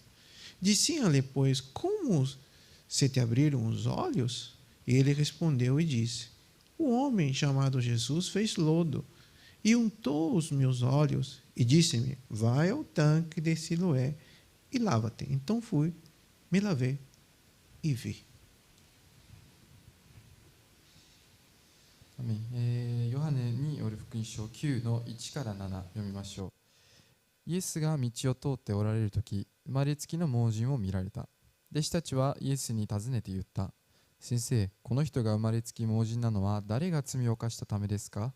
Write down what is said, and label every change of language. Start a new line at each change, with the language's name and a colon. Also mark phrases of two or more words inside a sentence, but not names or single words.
Portuguese: Diziam-lhe, pois, como se te abriram os olhos? E ele respondeu e disse, o homem chamado Jesus fez lodo e untou os meus olhos e disse-me, vai ao tanque de Siloé e lava-te. Então fui, me lavei e vi.
Japanese: アメン。ヨハネによる福音書9の1から7読みましょう。イエスが道を通っておられるとき、生まれつきの盲人を見られた。弟子たちはイエスに尋ねて言った。先生、この人が生まれつき盲人なのは誰が罪を犯したためですか？